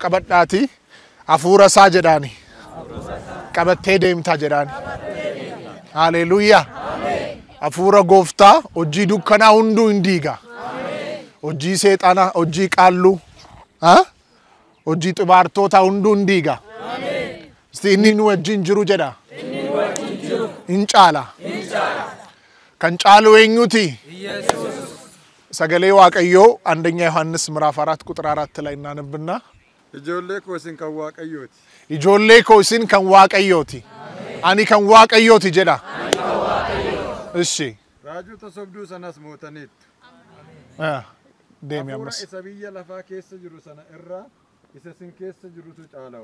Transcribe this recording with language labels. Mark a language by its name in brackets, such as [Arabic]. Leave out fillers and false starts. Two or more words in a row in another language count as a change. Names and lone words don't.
[Oromo] qabadhaati hafuura isaa jedhaani qabattee deemtaa jedhaani haleluuyaa hafuura gooftaa hojii dukkanaa hunduu hin diiga hojii seexana hojii qaalluu hojii xibaartoota hunduu hin diiga inni nu wajjin jiru jedha hin caala kan caalu eenyuti sagalee waaqayyoo [Amharic] አንደኛ ዮሐንስ ምዕራፍ 4 ቁጥር 4 ላይ እናነብና [Oromo] ijoollee koo isin kan waaqayyooti ijoollee koo isin kan waaqayyooti ani kan waaqayyooti jedha እሺ raajota sobduu sanas mootaniitu deemi hafuura ammas isa biyya lafaa keessa jiru sana irraa isa sin keessa jirutu caala'u